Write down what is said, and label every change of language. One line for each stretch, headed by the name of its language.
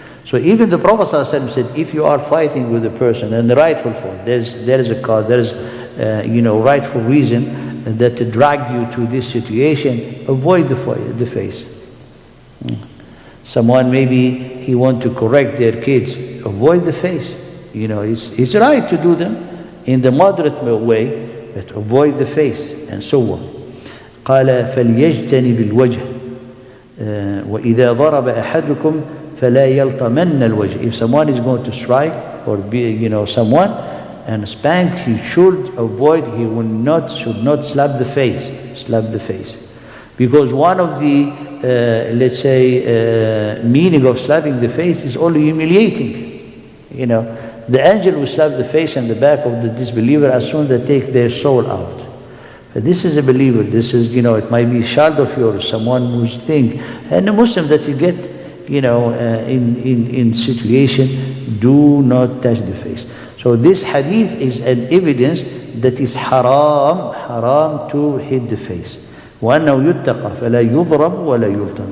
English: So even the Prophet ﷺ said, if you are fighting with a person and the rightful fault, there is a cause, there is rightful reason that to drag you to this situation, avoid the face. Someone maybe he want to correct their kids, avoid the face. It's right to do them in the moderate way, but avoid the face and so on.
Arabic: قال فليجتنب الوجه وإذا ضرب أحدكم فلا يلطمن الوجه.
English: If someone is going to strike or be someone and spank, he should avoid, should not slap the face. Because one of the let's say meaning of slapping the face is only humiliating. The angel will slap the face and the back of the disbeliever as soon as they take their soul out. But this is a believer, this is, it might be a child of yours, someone who's think, and a Muslim that you get in situation, do not touch the face. So this hadith is an evidence that is haram to hit the face.
Arabic: وأنه يتقى فلا يضرب ولا يلطم.